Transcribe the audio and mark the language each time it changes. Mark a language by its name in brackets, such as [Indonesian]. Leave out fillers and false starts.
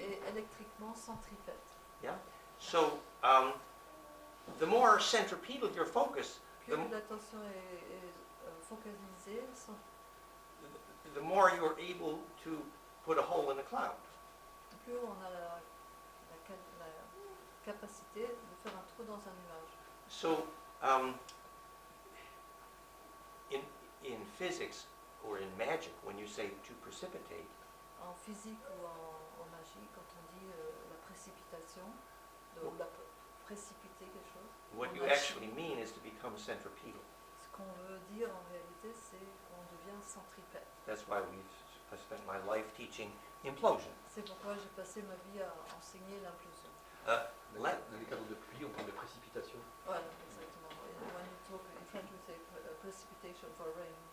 [French] est électriquement centripète. [English] Yeah. So the more centripetal your focus, [French] Plus l'attention est focalisée, [English] the more you're able to put a hole in a cloud. [French] plus on a la capacité de faire un trou dans un nuage. [English] So, in physics or in magic, when you say to precipitate, [French] En physique ou en magie, quand on dit la précipitation, précipiter quelque chose, [English] what [French] en [English] you [French] magie, [English] actually mean is to become centripetal. [French] ce qu'on veut dire en réalité, c'est qu'on devient centripète. [English] That's why I spent my life teaching implosion. [French] C'est pourquoi j'ai passé ma vie à enseigner l'implosion. Dans les cadres de pluie, on parle de précipitation. Voilà, exactement. [English] When you talk in French, we say precipitation for rain.